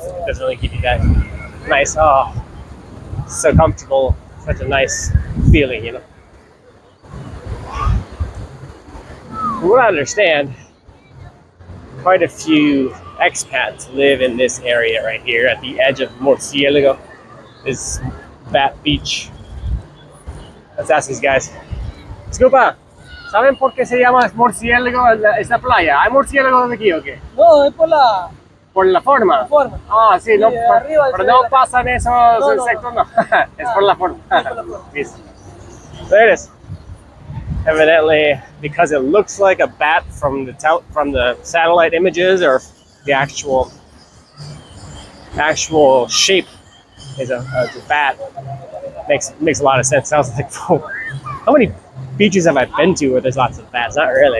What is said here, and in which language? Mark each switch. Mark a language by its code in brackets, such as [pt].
[en] It doesn't really give you that nice, so comfortable, such a nice feeling, From what I understand, quite a few expats live in this area right here at the edge of Murcielago, this Bat Beach. Let's ask these guys. [es] Disculpa, ¿saben por qué se llama Murciélago esta playa? ¿Hay murciélagos aquí o qué? No, es por la forma. la forma. Ah, sí, no, arriba pero no pasan esos insectos, no. Es por la forma. Listo. [en] There it is. Evidently, because it looks like a bat from the satellite images or the actual actual shape is a bat makes a lot of sense. Sounds like, how many beaches have I been to where there's lots of bats? Not really.